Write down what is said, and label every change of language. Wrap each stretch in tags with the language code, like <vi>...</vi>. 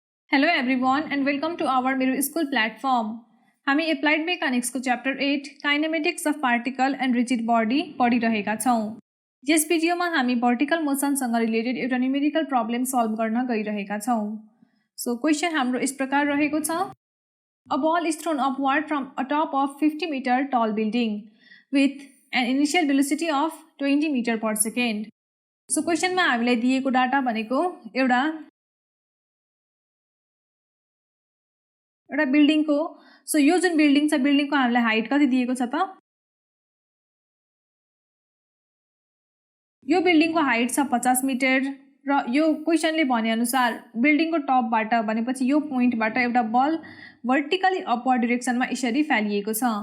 <en>Hello everyone and welcome to our Miru School platform.</en> <ne>हामी applied mechanics को chapter 8 kinematics of particle and rigid body पढिरहेका छौं। यस भिडियोमा हामी वर्टिकल मोसनसँग रिलेटेड एउटा न्यूमेरिकल प्रब्लम सल्भ गर्न गइरहेका छौं। सो क्वेशन हाम्रो इस प्रकार रहेको छ।</ne> <en>A ball is thrown upward from a top of 50 meter tall building with an initial velocity of 20 meter per second.</en> <ne>So क्वेशनमा हामीलाई दिएको डाटा भनेको एउटा बिल्डिङ को सो यो जुन बिल्डिङ छ बिल्डिङ को हामीलाई हाइट कति दिएको छ त यो बिल्डिङ को हाइट छ 50 मिटर र यो क्वेशनले भने अनुसार बिल्डिङ को टपबाट भनेपछि यो पोइन्टबाट एउटा बल भर्टिकली अपवर्ड डाइरेक्सनमा यसरी फालिएको छ।</ne>